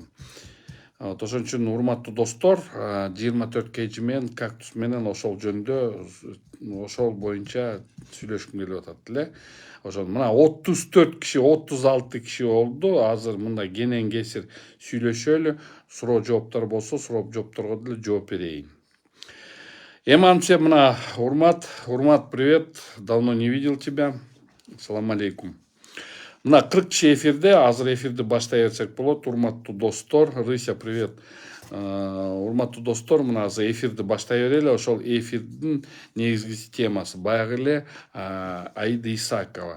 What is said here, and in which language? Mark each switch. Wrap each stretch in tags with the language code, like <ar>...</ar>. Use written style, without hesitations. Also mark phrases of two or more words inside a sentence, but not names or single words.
<ky>Ошон үчүн урматтуу достор, 24 kg менен кактус менен ошол жөнүндө, ошол боюнча сүйлөшкүм келип атат эле. Ошон мына 34 киши, 36 киши болду. Азыр мында кенен кесир сүйлөшөлү. Суроо жооптор болсо, суроо жоопторго деле жооп берейин. Эманче мына Урмат,</ky> <ru>привет. Давно не видел тебя.</ru> <ky>Салам алейкум. Мына 40 киши эфирде, азыр эфирди баштай берсек болот. Урматтуу достор, Рыся, привет. Урматтуу достор, мына азыр эфирди баштай берели. Ошол эфирдин негизги темасы баягы эле Аида Исакова.</ky>